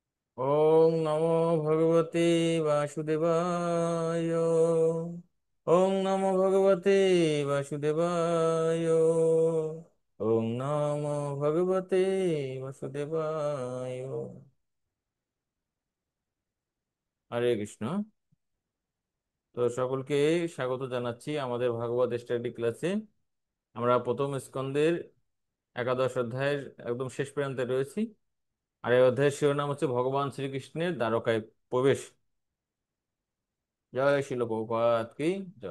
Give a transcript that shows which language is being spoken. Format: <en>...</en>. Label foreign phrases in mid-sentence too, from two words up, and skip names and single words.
<sa>ওং নমো ভগবতে বাসুদেবায়। ওং নমো ভগবতে বাসুদেবায়। ওং নমো ভগবতে বাসুদেবায়।</sa> <bn>হরে কৃষ্ণ। তো সকলকে স্বাগত জানাচ্ছি আমাদের ভাগবত স্টাডি ক্লাসে। আমরা প্রথম স্কন্ধের একাদশ অধ্যায়ের একদম শেষ প্রান্তে রয়েছি। আর এই অধ্যায়ের শিরোনাম হচ্ছে ভগবান শ্রীকৃষ্ণের দ্বারকায় প্রবেশ। জয় শিল প্রভুপাদ কি জয়।</bn>